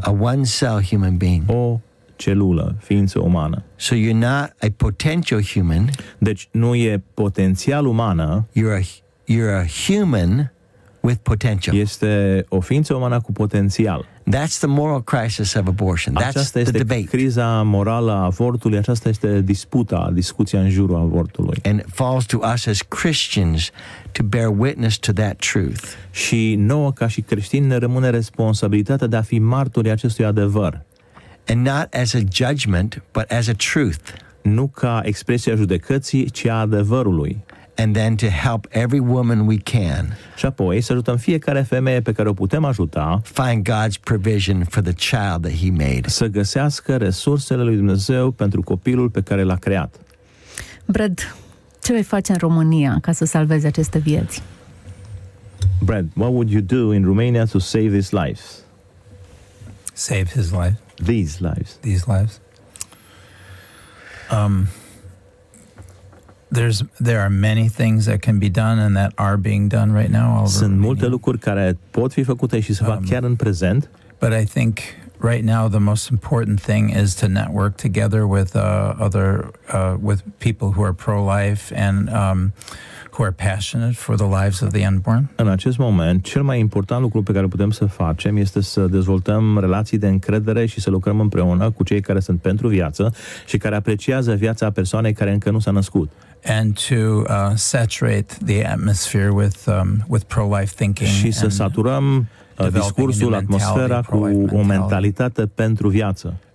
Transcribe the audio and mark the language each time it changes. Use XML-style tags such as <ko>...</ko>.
<en>A one-cell human being.</en> <ro>O celulă, ființă umană.</ro> <en>So you're not a potential human.</en> <ro>Deci nu e potențial umană.</ro> <en>You're a human with potential.</en> <ro>Este o ființă umană cu potențial.</ro> <en>That's the moral crisis of abortion. That's the debate.</en> <ro>Criza morală a avortului, aceasta este discuția în jurul avortului.</ro> <en>And it falls to us as Christians to bear witness to that truth.</en> <ro>Și nouă ca și creștini ne rămâne responsabilitatea de a fi martori acestui adevăr.</ro> <en>And not as a judgment, but as a truth.</en> <ro>Nu ca expresia judecății, ci a adevărului.</ro> <en>And then to help every woman we can.</en> <ro>Și apoi să ajutăm fiecare femeie pe care o putem ajuta</ro> <en>find God's provision for the child that he made.</en> <ro>Să găsească resursele lui Dumnezeu pentru copilul pe care l-a creat. Brad, ce vei face în România ca să salvezi aceste vieți?</ro> <en>Brad, what would you do in Romania to save these lives? Save his life. These lives. These lives. There are many things that can be done and that are being done right now all over</en> <ro>Sunt</ro> <en>Romania.</en> <ro>multe lucruri care pot fi făcute și se fac chiar în prezent.</ro> <en>But I think right now the most important thing is to network together with with people who are pro-life and who are passionate for the lives of the unborn.</en> <ro>În acest moment, cel mai important lucru pe care putem să facem este să dezvoltăm relații de încredere și să lucrăm împreună cu cei care sunt pentru viață și care apreciază viața persoanei care încă nu s-a născut.</ro> <en>And to saturate the atmosphere with pro-life thinking.</en> <ro>Și să saturăm discursul, atmosfera cu o mentalitate pentru viață.</ro>